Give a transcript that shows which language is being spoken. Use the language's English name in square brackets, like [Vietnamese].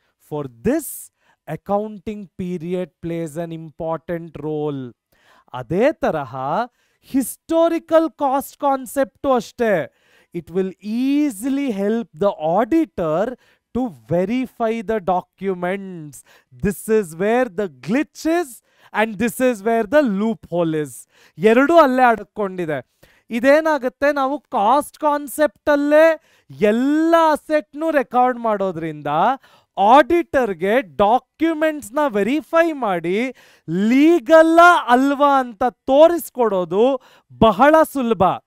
[English] For this accounting period plays an important role. [Kannada] ಅದೇ ತರಹ historical cost concept ಅಷ್ಟೇ. [English] It will easily help the auditor to verify the documents. This is where the glitch is and this is where the loophole is. [Kannada] ಎರಡು ಅಲ್ಲೇ ಅಡಕೊಂಡಿದೆ. ಇದೇನಾಗುತ್ತೆ, ನಾವು cost concept ಅಲ್ಲೇ ಎಲ್ಲ ಅಸೆಟ್ನು record ಮಾಡೋದ್ರಿಂದ ಆಡಿಟರ್ಗೆ ಡಾಕ್ಯುಮೆಂಟ್ಸ್ನ verify ಮಾಡಿ ಲೀಗಲ್ಲ ಅಲ್ವಾ ಅಂತ ತೋರಿಸ್ಕೊಡೋದು ಬಹಳ ಸುಲಭ.